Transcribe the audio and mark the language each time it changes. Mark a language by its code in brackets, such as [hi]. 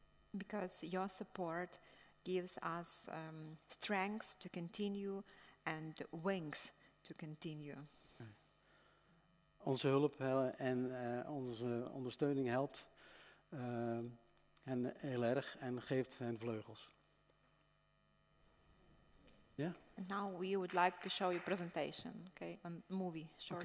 [en] Because your support gives us strength to continue and wings to continue. [nl] Onze hulp en onze ondersteuning helpt hen heel erg en geeft hen vleugels. Ja? [en] And now we would like to show you presentation, okay, a movie, short